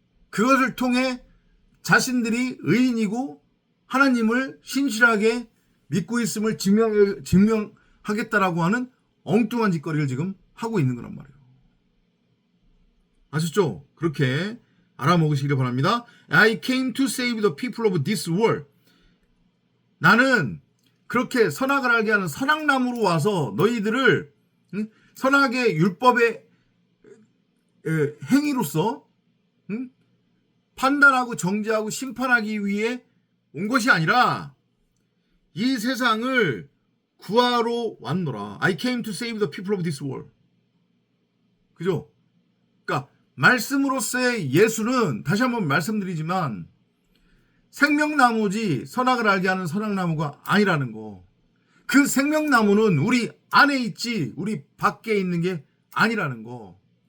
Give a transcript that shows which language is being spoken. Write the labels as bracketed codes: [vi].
[ko] 그것을 통해 자신들이 의인이고 하나님을 신실하게 믿고 있음을 증명하겠다라고 하는 엉뚱한 짓거리를 지금 하고 있는 거란 말이에요. 아셨죠? 그렇게 알아먹으시길 바랍니다. [en] I came to save the people of this world. [ko] 나는 그렇게 선악을 알게 하는 선악나무로 와서 너희들을 선악의 율법의 행위로서 응? 판단하고 정죄하고 심판하기 위해 온 것이 아니라 이 세상을 구하러 왔노라. [en] I came to save the people of this world. [ko] 그죠? 그러니까 말씀으로서의 예수는 다시 한번 말씀드리지만 생명나무지 선악을 알게 하는 선악나무가 아니라는 거. 그 생명나무는 우리 안에 있지 우리 밖에 있는 게 아니라는 거.